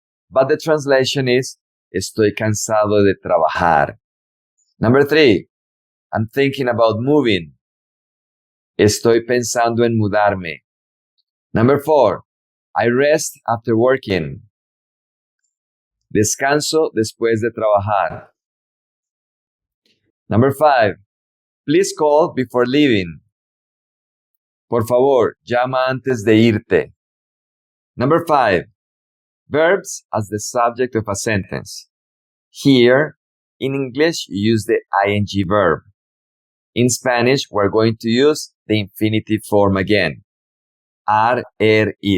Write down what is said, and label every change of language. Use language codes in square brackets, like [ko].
[en] But the translation is [es] estoy cansado de trabajar. [en] Number 3, I'm thinking about moving. [es] Estoy pensando en mudarme. [en] Number 4, I rest after working. [es] Descanso después de trabajar. [en] Number 5, please call before leaving. [es] Por favor, llama antes de irte. [en] Number 5, verbs as the subject of a sentence. Here, in English, you use the ing verb. In Spanish, we're going to use the infinitive form again. Ar, ir.